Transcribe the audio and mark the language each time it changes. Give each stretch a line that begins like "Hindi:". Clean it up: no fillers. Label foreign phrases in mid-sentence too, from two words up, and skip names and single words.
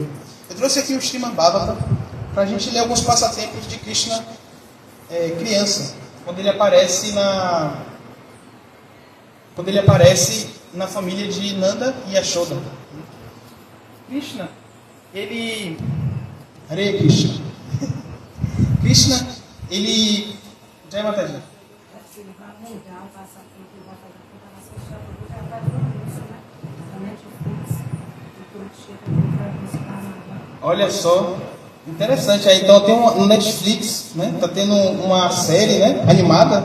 Portuguese: Eu trouxe aqui o Srimad Bhagavatam para a gente ler alguns passatempos de Krishna criança, quando ele aparece na família de Nanda e Yashoda. Krishna, ele... Hare Krishna. Krishna, ele...
Hindi: Jai Mataji.
Portuguese: Olha só, interessante. Aí, então tem no Netflix, né? Tá tendo uma série, né, animada.